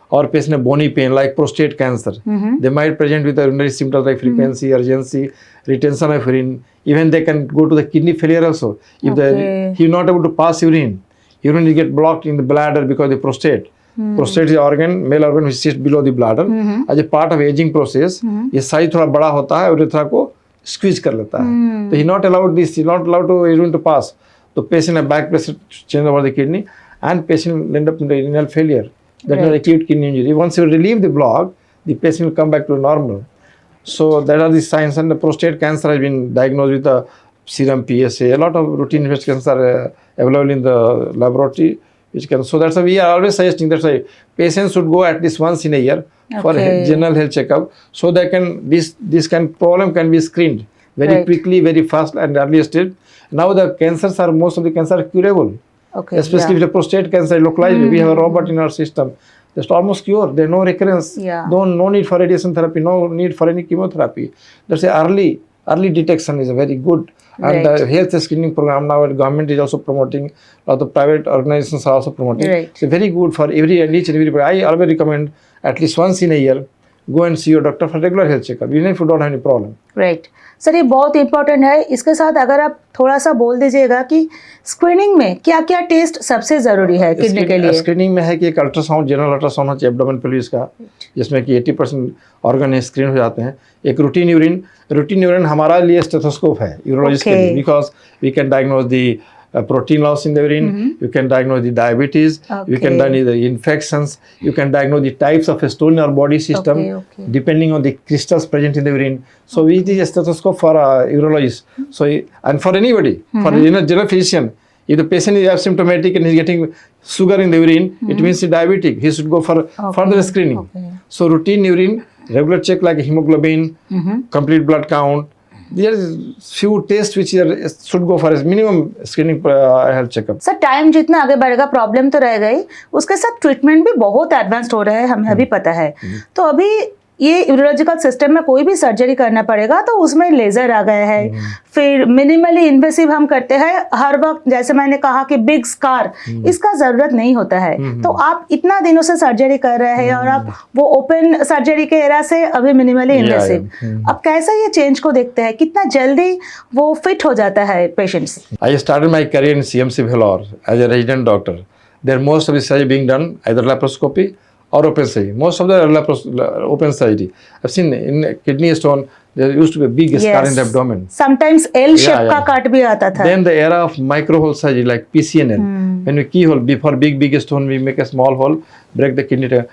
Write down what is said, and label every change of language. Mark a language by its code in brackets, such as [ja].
[en] Or patient bony pain like prostate cancer. They might present with urinary symptoms like frequency, urgency, retention of urine. Even they can go to the kidney failure also. If he is not able to pass urine get blocked in the bladder because the prostate. Prostate is organ, male organ which sits below the bladder. As a part of aging process, [hi] ये size थोड़ा बड़ा होता है और urethra को squeeze कर लेता है. [en] तो he not allowed to urine to pass. तो patient have back pressure change over the kidney and patient will end up in the renal failure. That is acute kidney injury. Once you relieve the block, the patient will come back to normal. So that are the signs, and the prostate cancer has been diagnosed with a serum PSA. A lot of routine investigations are available in the laboratory. which can. So that's why we are always suggesting. That's why patients should go at least once in a year for Okay. general health checkup, so they can this kind of problem can be screened very Right. quickly, very fast, and early stage. Now the cancers are most of the cancer are curable. Okay. Especially if the prostate cancer is localized, we have a robot in our system. Just almost cure. There's no recurrence. Yeah. No need for radiation therapy. No need for any chemotherapy. That's a early detection is a very good. And Right. the health screening program now, the government is also promoting. The private organizations are also promoting. Right. It's very good for each and everybody. I always recommend at least once in a year, go and see your doctor for regular health checkup, even if you don't have any problem. [hi] Right sir, ये बहुत important है। इसके साथ अगर आप थोड़ा सा बोल दीजिएगा कि स्क्रीनिंग में क्या क्या टेस्ट सबसे ज़रूरी है किडनी के लिए। स्क्रीनिंग में है कि एक अल्ट्रासाउंड, जनरल अल्ट्रासाउंड होना चाहिए एब्डोमेन पेल्विस का, जिसमें कि 80% ऑर्गन स्क्रीन हो जाते हैं। एक रूटीन यूरिन हमारा लिए स्टेथोस्कोप है यूरोलॉजिस्ट के लिए, [en] Because we can diagnose the protein loss in the urine, you can diagnose the diabetes, you can Okay. diagnose the infections, you can diagnose the types of stone in our body system, Okay. depending on the crystals present in the urine. So we use a stethoscope for a urologist. So and for anybody, for a general physician, if the patient is asymptomatic and is getting sugar in the urine, it means he's diabetic. He should go for further screening. Okay. So routine urine, regular check like hemoglobin, complete blood count. There is few tests which should go for a minimum screening health checkup. [hi] Sir, time जितना आगे बढ़ेगा problem तो रह गई, उसके साथ treatment भी बहुत एडवांस्ड हो रहा है, हमें अभी पता है। तो अभी ये यूरोलॉजिकल सिस्टम में कोई भी सर्जरी करना पड़ेगा तो उसमें लेजर आ गया है, फिर मिनिमली इन्वेसिव हम करते हैं हर वक्त। जैसे मैंने कहा कि बिग स्कार, इसका जरूरत नहीं होता है। तो आप इतना दिनों से सर्जरी कर रहे हैं और आप वो ओपन सर्जरी के एरा से अभी मिनिमली इन्वेसिव, अब कैसे ये चेंज को देखते हैं, कितना जल्दी वो फिट हो जाता है patients. [en] I started my career in CMC Vellore as a resident doctor. There most of the surgery being done either laparoscopy or open surgery. Most of the open surgery. I've seen in kidney stone there used to be a big scar in the abdomen. [hi] Sometimes L shape [en] Yeah, [hi] का [en] yeah. [hi] काट भी आता था। [en] Then the era of microhole surgery like PCNL. When we keyhole, before big stone, we make a small hole, break the kidney.